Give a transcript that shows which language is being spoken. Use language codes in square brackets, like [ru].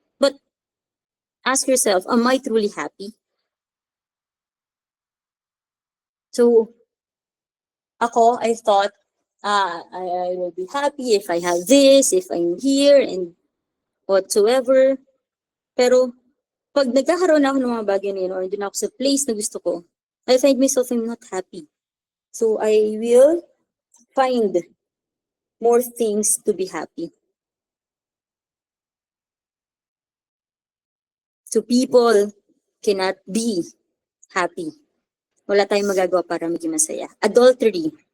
[en] But ask yourself, am I truly happy? So, I thought, I will be happy if I have this, if I'm here, and whatsoever. [tl] Pero, pag nagkakaroon ako ng mga bagay na yun, or doon ako sa place na gusto ko, [en] I find myself I'm not happy. So, I will find more things to be happy. So, people cannot be happy. [tl] Wala tayong magagawa para maging masaya. Adultery.